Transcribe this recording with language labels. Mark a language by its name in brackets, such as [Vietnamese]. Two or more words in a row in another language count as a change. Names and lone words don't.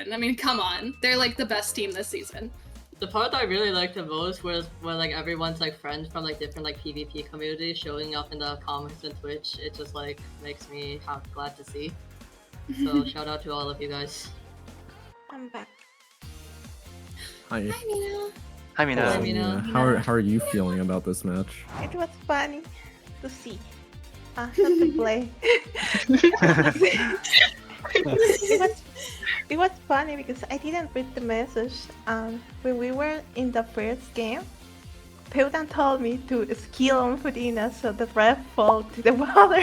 [English] I mean, come on. They're like the best team this season. The part I really liked the most was when like everyone's like friends from like different like PvP communities showing up in the comments and Twitch. It just like makes me glad to see. So shout out to all of you guys. I'm back. Hi. Hi, Mina. Hi, Mina. Hi, Mina. How are you feeling about this match? It was funny to see. Not to play. It was funny because I didn't read the message. When we were in the first game, Peudan told me to skill on Furina so the ref fall to the water.